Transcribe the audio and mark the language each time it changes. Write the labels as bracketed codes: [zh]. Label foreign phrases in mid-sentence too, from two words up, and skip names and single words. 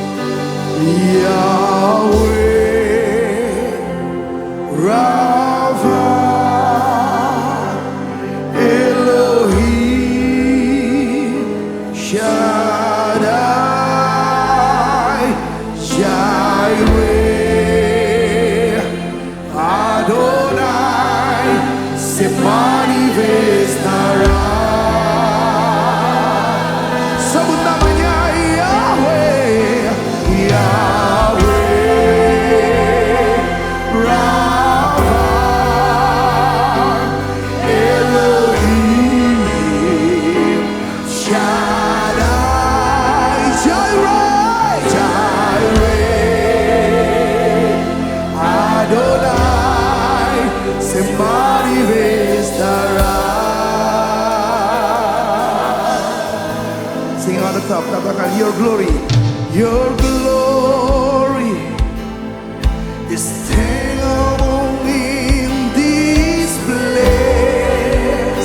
[es] Yahweh, Rapha, Elohim, Shaddai, Jireh, Adonai, se manifestará. [id] Sebut namanya Yahweh, Yahweh, Rapha, Elohim, Shaddai, Jireh, Jireh, Adonai, [es] se manifestará. [en] Sing on the top, katakan your glory, your glory is staying in this place.